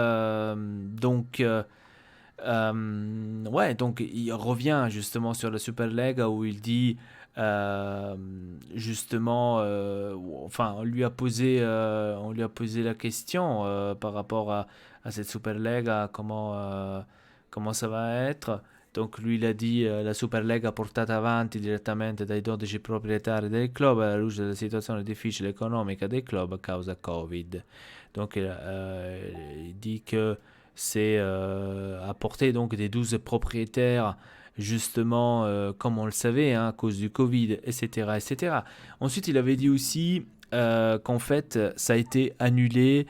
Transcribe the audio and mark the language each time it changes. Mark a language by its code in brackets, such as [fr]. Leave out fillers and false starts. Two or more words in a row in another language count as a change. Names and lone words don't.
[fr] Ouais, donc il revient justement sur la Super League où il dit justement, enfin, on lui a posé la question par rapport à cette Super League, comment ça va être. Donc lui il a dit [it] la Superlega portata avanti direttamente dai 12 proprietari del club alla luce della situazione difficile economica del club a causa Covid. [fr] Donc il dit que c'est apporté donc des 12 propriétaires justement comme on le savait, hein, à cause du Covid, etc., etc. Ensuite il avait dit aussi qu'en fait ça a été annulé.